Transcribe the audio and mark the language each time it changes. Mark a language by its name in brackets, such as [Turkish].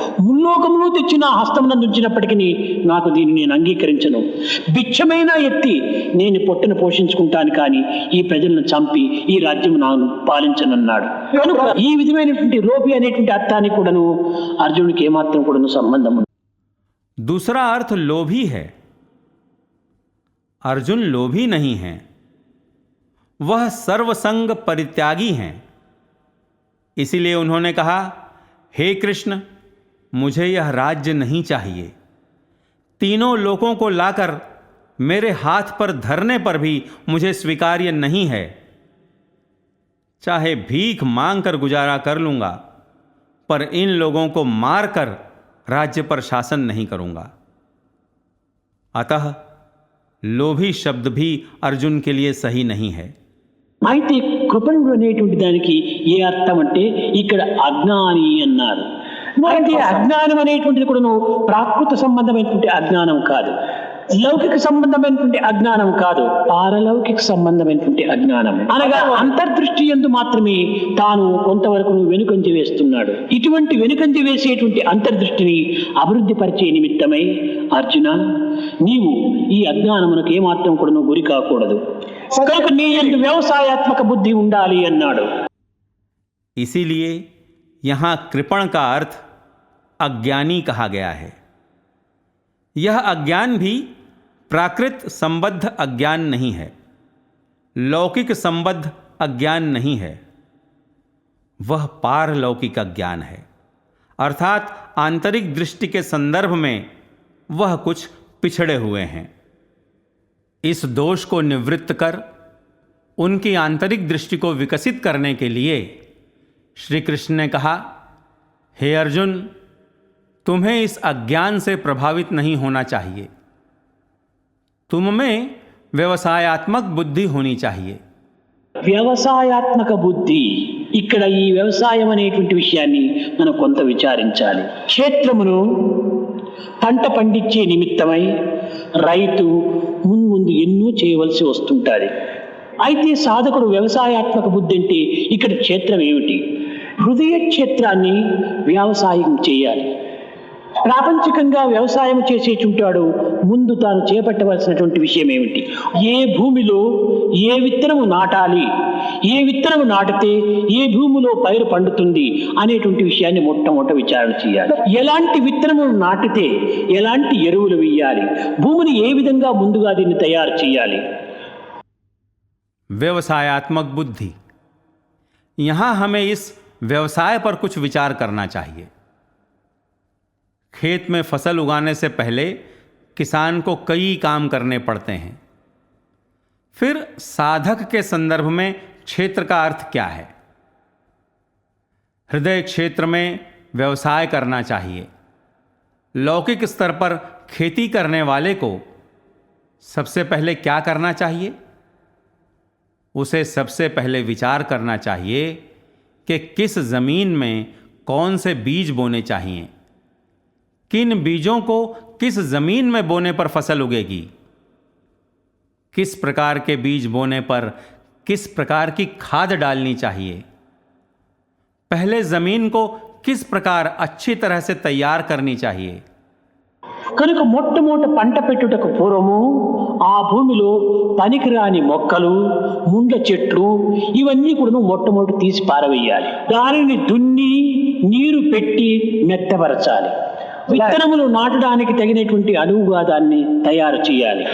[Telugu] ముల్లోకమును తెచ్చి నా హస్తమునందు ఉంచినప్పటికీ నాకు దీన్ని నేను అంగీకరించను. భిక్షమైనా ఎత్తి నేను పొట్టను పోషించుకుంటాను, కానీ ఈ ప్రజలను చంపి ఈ రాజ్యం నాకు పాలించనన్నాడు. కనుక ఈ విధమైనటువంటి లోభి అనేటువంటి అర్థానికి కూడాను అర్జునుడికి ఏమాత్రం కూడాను సంబంధం ఉంది. [Hindi] दूसरा अर्थ लोभी है. अर्जुन लोभी नहीं हैं, वह सर्वसंग परित्यागी हैं. इसीलिए उन्होंने कहा, हे कृष्ण, मुझे यह राज्य नहीं चाहिए. तीनों लोकों को लाकर मेरे हाथ पर धरने पर भी मुझे स्वीकार्य नहीं है. चाहे भीख मांग कर गुजारा कर लूंगा, पर इन लोगों को मारकर राज्य पर शासन नहीं करूंगा. अतः लोभी शब्द भी अर्जुन के लिए सही नहीं है. [Telugu] అయితే కృపణుడు అనేటువంటి దానికి ఏ అర్థం అంటే ఇక్కడ అజ్ఞాని అన్నారు. అయితే అజ్ఞానం అనేటువంటిది కూడాను ప్రాకృత సంబంధమైనటువంటి అజ్ఞానం కాదు, లౌకిక సంబంధమైనటువంటి అజ్ఞానం కాదు, పారలౌకిక సంబంధమైనటువంటి అజ్ఞానం. అనగా అంతర్దృష్టి యందు మాత్రమే తాను కొంతవరకు వెనుకంజ వేస్తున్నాడు. ఇటువంటి వెనుకంజ వేసేటువంటి అంతర్దృష్టిని అభివృద్ధి పరిచే నిమిత్తమై అర్జున, నీవు ఈ అజ్ఞానమునకు ఏమాత్రం కూడా గురి కాకూడదు, కనుక నీ యందు వ్యవసాయాత్మక బుద్ధి ఉండాలి అన్నాడు. [Hindi] इसीलिए यहाँ कृपण का अर्थ अज्ञानी कहा गया है। यह अज्ञान भी प्राकृत संबद्ध अज्ञान नहीं है, लौकिक संबद्ध अज्ञान नहीं है, वह पारलौकिक अज्ञान है। अर्थात आंतरिक दृष्टि के संदर्भ में वह कुछ पिछड़े हुए हैं। इस दोष को निवृत्त कर उनकी आंतरिक दृष्टि को विकसित करने के लिए श्री कृष्ण ने कहा, हे अर्जुन, तुम्हें इस अज्ञान से प्रभावित नहीं होना चाहिए, तुम में व्यवसायात्मक बुद्धि होनी चाहिए। [Telugu] వ్యవసాయాత్మక బుద్ధి, ఇక్కడ ఈ వ్యవసాయం అనేటువంటి విషయాన్ని మనం కొంత విచారించాలి. క్షేత్రమును పంట పండించే నిమిత్తమై రైతు ముందు ఎన్నో చేయవలసి వస్తుంటుంది. అయితే సాధకుడు వ్యవసాయాత్మక బుద్ధి అంటే ఇక్కడ క్షేత్రం ఏమిటి? హృదయ క్షేత్రాన్ని వ్యవసాయం చేయాలి. ప్రాపంచికంగా వ్యవసాయం చేసేటుంటాడు, ముందు తాను చేపట్టవలసినటువంటి విషయం ఏమిటి? ఏ భూమిలో ఏ విత్తనము నాటాలి, ఏ విత్తనము నాటితే ఏ భూమిలో పైరు పండుతుంది అనేటువంటి విషయాన్ని మొట్టమొదట విచారణ చేయాలి. ఎలాంటి విత్తనము నాటితే ఎలాంటి ఎరువులు వేయాలి, భూమిని ఏ విధంగా ముందుగా దీన్ని తయారు చేయాలి. [Hindi] व्यवसायात्मक बुद्धि, यहाँ हमें इस व्यवसाय पर कुछ विचार करना चाहिए। खेत में फसल उगाने से पहले किसान को कई काम करने पड़ते हैं। फिर साधक के संदर्भ में क्षेत्र का अर्थ क्या है? हृदय क्षेत्र में व्यवसाय करना चाहिए। लौकिक स्तर पर खेती करने वाले को सबसे पहले क्या करना चाहिए? उसे सबसे पहले विचार करना चाहिए कि किस ज़मीन में कौन से बीज बोने चाहिए, किन बीजों को किस ज़मीन में बोने पर फसल उगेगी, किस प्रकार के बीज बोने पर किस प्रकार की खाद डालनी चाहिए, पहले ज़मीन को किस प्रकार अच्छी तरह से तैयार करनी चाहिए। [Telugu] కనుక మొట్టమొదట పంట పెట్టుటకు పూర్వము ఆ భూమిలో పనికిరాని మొక్కలు, ముండ్ల చెట్లు ఇవన్నీ కూడా మొట్టమొదటి తీసి పారవేయాలి. దానిని దున్ని నీరు పెట్టి మెత్తపరచాలి. విత్తనములు నాటడానికి తగినటువంటి అనువుగా దాన్ని తయారు చేయాలి.